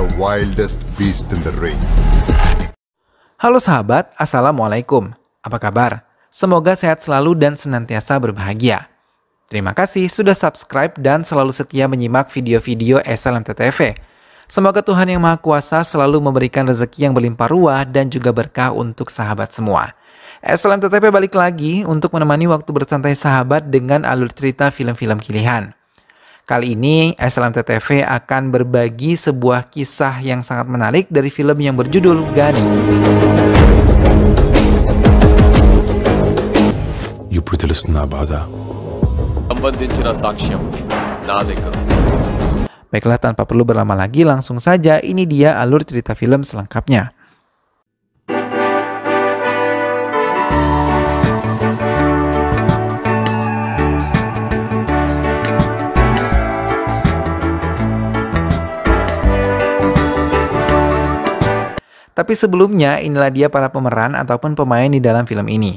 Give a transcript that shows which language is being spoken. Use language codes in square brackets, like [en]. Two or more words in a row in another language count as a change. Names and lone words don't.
[en] wildest beast in the ring. [id] Halo sahabat, Assalamualaikum. Apa kabar? Semoga sehat selalu dan senantiasa berbahagia. Terima kasih sudah subscribe dan selalu setia menyimak video-video SLMT-TV. Semoga Tuhan Yang Maha Kuasa selalu memberikan rezeki yang berlimpah ruah dan juga berkah untuk sahabat semua. SLMT-TV balik lagi untuk menemani waktu bersantai sahabat dengan alur cerita film-film pilihan. Kali ini SLMT-TV akan berbagi sebuah kisah yang sangat menarik dari film yang berjudul Gani. [te] ఇప్పుడు తెలుస్తుందా బాధ సంబంధించిన సాక్ష్యం నా దగ్గర. [id] Baiklah, tanpa perlu berlama lagi, langsung saja ini dia alur cerita film selengkapnya. Tapi sebelumnya, inilah dia para pemeran ataupun pemain di dalam film ini.